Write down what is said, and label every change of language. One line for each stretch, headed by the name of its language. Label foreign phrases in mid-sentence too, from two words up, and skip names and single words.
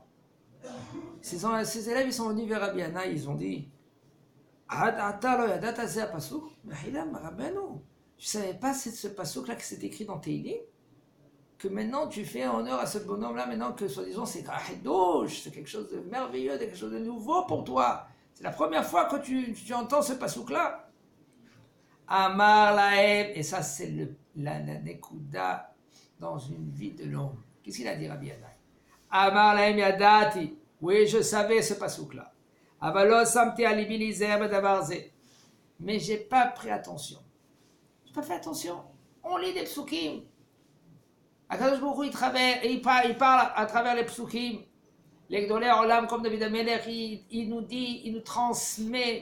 French: Ses élèves, ils sont venus vers Rabbi Yannai, ils ont dit, tu ne savais pas ce pasouk-là que c'est écrit dans Teilim? Que maintenant tu fais honneur à ce bonhomme-là, maintenant que soi-disant c'est quelque chose de merveilleux, quelque chose de nouveau pour toi. C'est la première fois que tu entends ce pasouk-là.
Hebrew: אמר להם,
French: et ça c'est la nekuda dans une vie de l'homme. Qu'est-ce qu'il a dit Rabbi Yannai?
Hebrew: אמר להם ידעתי,
French: oui je savais ce pasouk-là.
Hebrew: אבל לא שמתי לבי ליזהר בדבר זה,
French: mais j'ai pas pris attention. J'ai pas fait attention. On lit des psukim.
Hebrew: הקדוש ברוך הוא,
French: il parle à travers les psukim. Les
Hebrew: גדולי עולם,
French: comme David HaMelech, il nous dit, il nous transmet.